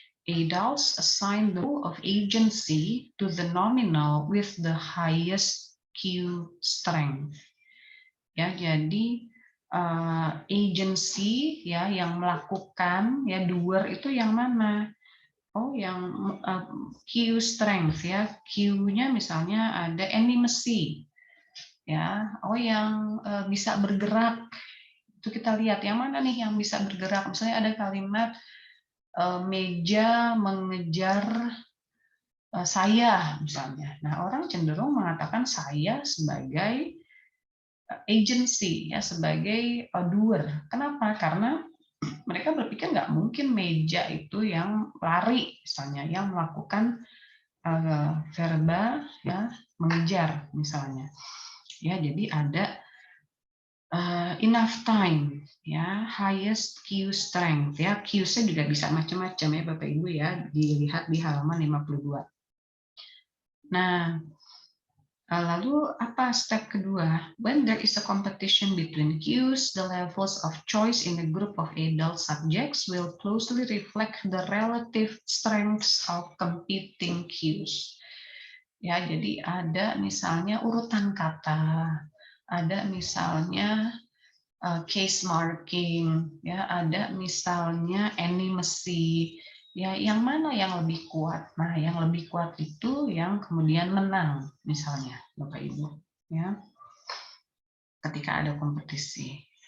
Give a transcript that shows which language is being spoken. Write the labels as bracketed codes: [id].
[en] adults assign the role of agency to the nominal with the highest Q strength. [id] Ya, jadi agency ya yang melakukan ya doer itu yang mana? Oh, yang Q strength ya. Q-nya misalnya ada animacy. Ya, oh yang bisa bergerak. Itu kita lihat yang mana nih yang bisa bergerak. Misalnya ada kalimat meja mengejar saya misalnya. Nah, orang cenderung mengatakan saya sebagai agency ya, sebagai doer. Kenapa? Karena mereka berpikir nggak mungkin meja itu yang lari misalnya, yang melakukan verba ya mengejar misalnya. Ya, jadi ada [en] enough time [id] ya, [en] highest Q strength [id] ya. Q-nya juga bisa macam-macam ya Bapak Ibu ya, dilihat di halaman 52. Nah, lalu apa step kedua? [en] When there is a competition between cues, the levels of choice in a group of adult subjects will closely reflect the relative strengths of competing cues. [id] Ya, jadi ada misalnya urutan kata, ada misalnya case marking, ya, ada misalnya animacy, ya, yang mana yang lebih kuat? Nah, yang lebih kuat itu yang kemudian menang, misalnya, Bapak Ibu, ya, ketika ada kompetisi.